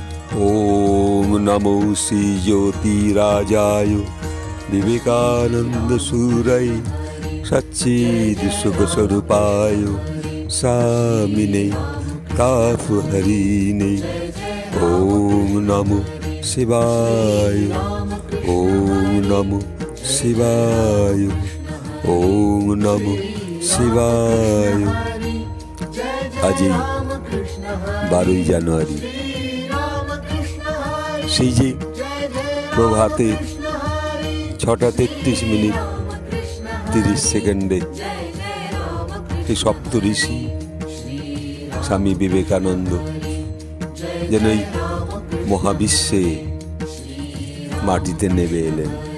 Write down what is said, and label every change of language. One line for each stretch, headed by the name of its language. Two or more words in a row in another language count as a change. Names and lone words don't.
Sanskrit: ओम नमो श्री ज्योतिराजाय विवेकानंद सूरय सच्चिद सुख स्वरूपाय स्वामिने तापहरिणे। ओम नमो शिवाय, ओम नमो शिवाय, ओम नमो शिवाय।
Bangla: आज 12 জানুয়ারি সেই যে প্রভাতে 6টা 33 মিনিট 30 সেকেন্ডে সেই সপ্ত ঋষি স্বামী বিবেকানন্দ যেন এই মহাবিশ্বে মাটিতে নেমে এলেন।